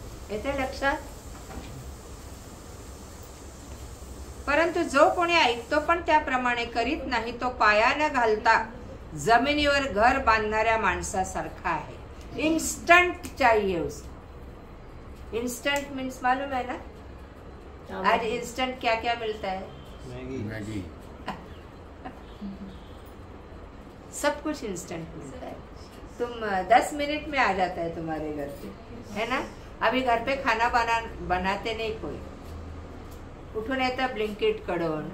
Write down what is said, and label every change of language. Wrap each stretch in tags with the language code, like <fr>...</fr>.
<mr>येते लक्षात? परंतु जो कोणी ऐकतो पण त्याप्रमाणे करीत नाही तो पाया न घालता जमिनीवर घर बांधणाऱ्या माणसासारखा आहे.</mr> <hi>इंस्टंट चाहिए उसको. इंस्टंट मीन्स मालूम है ना? आज इंस्टंट क्या क्या मिलता है? मैगी. सब कुछ इंस्टेंट मिलता है. तुम 10 मिनट में आ जाता है तुम्हारे घर पे, है ना? अभी घर पे खाना बनाते नाही कोई.</hi> <mr>कुठून येतं? ब्लिंकिट कडून.</mr>